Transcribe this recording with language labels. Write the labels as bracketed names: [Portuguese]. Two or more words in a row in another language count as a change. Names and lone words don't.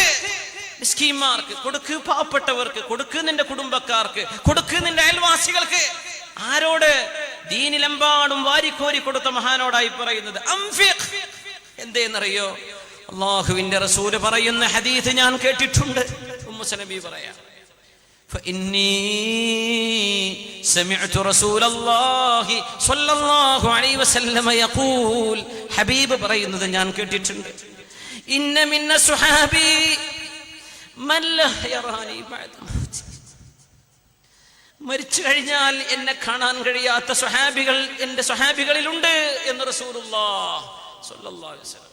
[Malayalam] മിസ്കീന്മാർക്ക് കൊടുക്ക്, പാവപ്പെട്ടവർക്ക് കൊടുക്ക്, നിന്റെ കുടുംബക്കാർക്ക് കൊടുക്ക്, നിന്റെ അയൽവാസികൾക്ക്. ആരോട്? ദീനിലെമ്പാടും വാരിക്കോരി കൊടുത്ത മഹാനോടായി പറയുന്നത്. അൻഫിഖ്. എന്തേന്നറിയോ? അല്ലാഹുവിന്റെ റസൂല് പറയുന്ന ഹദീസ് ഞാൻ കേട്ടിട്ടുണ്ട്. ഉമ്മു സലമ പറയാ, [Arabic] فإني سمعت رسول الله صلى الله عليه وسلم يقول. [Malayalam] ഹബീബ് പറയുന്നത് ഞാൻ കേട്ടിട്ടുണ്ട്. [Arabic] إن من أصحابي [Malayalam] മരിച്ചു കഴിഞ്ഞാൽ എന്നെ കാണാൻ കഴിയാത്ത സ്വഹാബികൾ എന്റെ സ്വഹാബികളിലുണ്ട് എന്ന് റസൂലുള്ളാഹി [Arabic] صلى الله عليه وسلم.